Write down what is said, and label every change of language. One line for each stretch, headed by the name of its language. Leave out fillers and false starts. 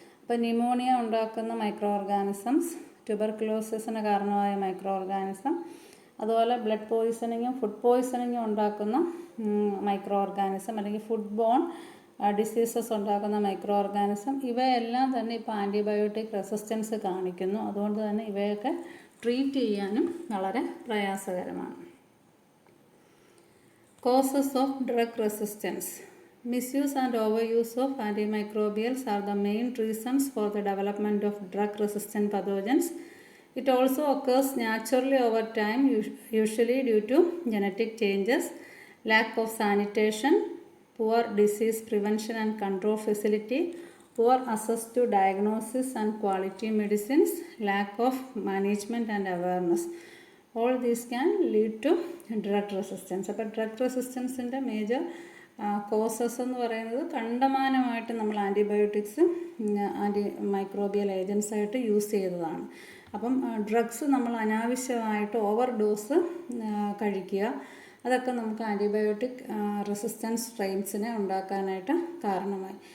Malayalam: അപ്പോൾ ന്യൂമോണിയ ഉണ്ടാക്കുന്ന micro organisms, ട്യൂബർക്കുലോസിസിന് കാരണമായ മൈക്രോ ഓർഗാനിസം, അതുപോലെ ബ്ലഡ് പോയിസണിങ്ങും ഫുഡ് പോയിസണിങ്ങും ഉണ്ടാക്കുന്ന മൈക്രോ ഓർഗാനിസം അല്ലെങ്കിൽ ഫുഡ് ബോൺ ഡിസീസസ് ഉണ്ടാക്കുന്ന മൈക്രോ ഓർഗാനിസം, ഇവയെല്ലാം തന്നെ ഇപ്പോൾ ആൻറ്റിബയോട്ടിക് റെസിസ്റ്റൻസ് കാണിക്കുന്നു. അതുകൊണ്ട് തന്നെ ഇവയൊക്കെ ട്രീറ്റ് ചെയ്യാനും വളരെ പ്രയാസകരമാണ്.
English: Causes of drug resistance. Misuse and overuse of antimicrobials are the main reasons for the development of drug-resistant pathogens. It also occurs naturally over time, usually due to genetic changes, lack of sanitation, poor disease prevention and control facility, poor access to diagnosis and quality medicines, lack of management and awareness. All these can lead to drug resistance.
Malayalam: അപ്പോൾ drug റെസിസ്റ്റൻസിൻ്റെ major causes എന്ന് പറയുന്നത് കണ്ടമാനമായിട്ട് നമ്മൾ antibiotics microbial ഏജൻസായിട്ട് use ചെയ്തതാണ്. അപ്പം drugs നമ്മൾ അനാവശ്യമായിട്ട് over dose കഴിക്കുക, അതൊക്കെ നമുക്ക് ആൻറ്റിബയോട്ടിക് റെസിസ്റ്റൻസ് സ്ട്രെയിൻസിനെ ഉണ്ടാക്കാനായിട്ട് കാരണമായി.